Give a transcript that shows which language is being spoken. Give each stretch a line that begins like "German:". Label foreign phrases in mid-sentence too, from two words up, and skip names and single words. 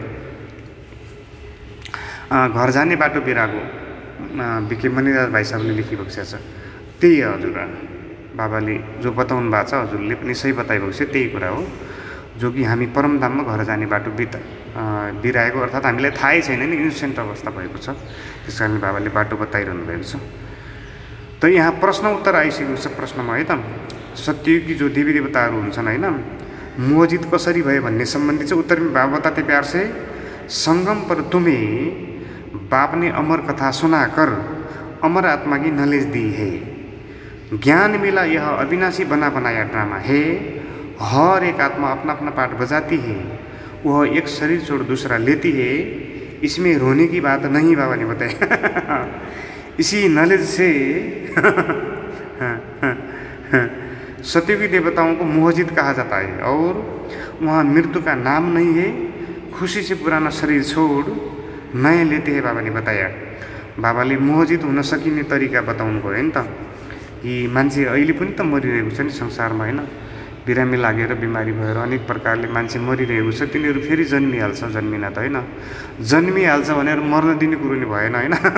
Nepali: घर जाने बाटो बिरागो बिके मणिराज भाइ साहबले लेखिएको छ, त्यही हजुर बाबाले जो बताउनु भएको छ, हजुरले पनि सही बताइरहेको छ, त्यही कुरा हो जो कि हामी परमधाममा घर जाने बाटो बिराएको अर्थात् हामीलाई थाहै छैन नि, इन्सेन्ट अवस्था भएको छ, त्यस कारणले बाबाले बाटो बताइरहनु भएको छ। त यहाँ प्रश्न उत्तर आइसकेको छ प्रश्नमा है त, सत्ययुगी जो देवी देवताहरू हुन्छन् होइन, मोहजित कसरी भयो भन्ने सम्बन्धी चाहिँ
Hindi: उत्तर में बाबा बताते प्यार से, संगम पर तुम्हें बाप ने अमर कथा सुनाकर अमर आत्मा की नॉलेज दी है। ज्ञान मिला यह अविनाशी बना बनाया ड्रामा है, हर एक आत्मा अपना अपना पार्ट बजाती है, वह एक शरीर छोड़ दूसरा लेती है, इसमें रोने की बात नहीं, बाबा ने बताया। इसी नॉलेज से सतयुगी देवताओं को मोहजित कहा जाता है और वहाँ मृत्यु का नाम नहीं है, खुशी से पुराना शरीर छोड़ नए लेते हैं, बाबा ने बताया।
Nepali: बाबाले मोहजित हुन सकिने तरिका बताउनु भयो नि त, कि मान्छे अहिले पनि त मरिरहेको छ नि संसारमा होइन, बिरामी लागेर बिमारी भएर अनेक प्रकारले मान्छे मरिरहेको छ, तिनीहरू फेरि जन्मिहाल्छ, जन्मिन त होइन, जन्मिहाल्छ भनेर मर्न दिने कुरो नि भएन होइन।